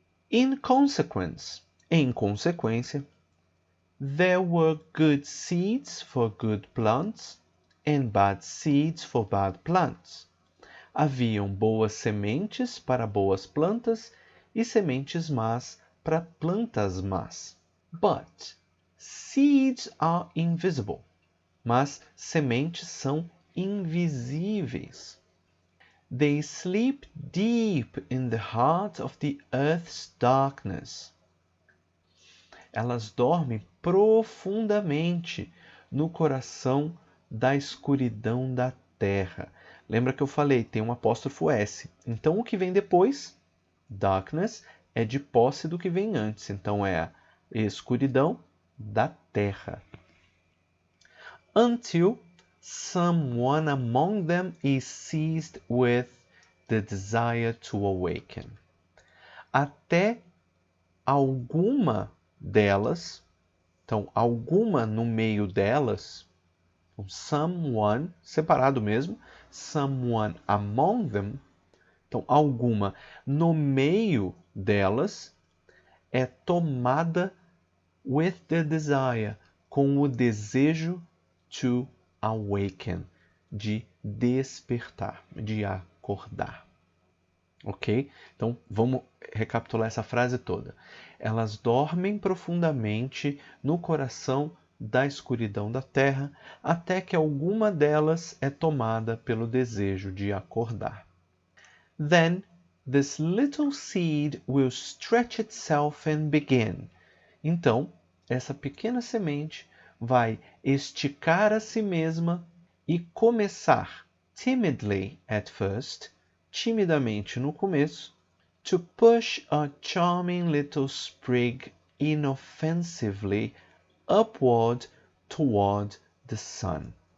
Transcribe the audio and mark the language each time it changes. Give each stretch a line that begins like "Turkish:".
English: In consequence,
Portuguese: em consequência,
English: there were good seeds for good plants and bad seeds for bad plants.
Portuguese: Haviam boas sementes para boas plantas e sementes más para plantas más.
English: But seeds are invisible.
Portuguese: Mas sementes são invisíveis.
English: They sleep deep in the heart of the earth's darkness.
Portuguese: Elas dormem profundamente no coração da escuridão da terra. Lembra que eu falei, tem um apóstrofo S. Então, o que vem depois, darkness, é de posse do que vem antes. Então, é a escuridão da terra.
English: Until someone among them is seized with the desire to awaken.
Portuguese: Até alguma delas, então, alguma no meio delas, someone, separado mesmo,
English: someone among them,
Portuguese: então, alguma no meio delas é tomada
English: with the desire,
Portuguese: com o desejo
English: to awaken,
Portuguese: de despertar, de acordar. Ok? Então, vamos recapitular essa frase toda. Elas dormem profundamente no coração da escuridão da terra, até que alguma delas é tomada pelo desejo de acordar.
English: Then, this little seed will stretch itself and begin.
Portuguese: Então, essa pequena semente vai esticar a si mesma e começar,
English: timidly at first,
Portuguese: timidamente no começo,
English: to push a charming little sprig inoffensively upward toward the sun.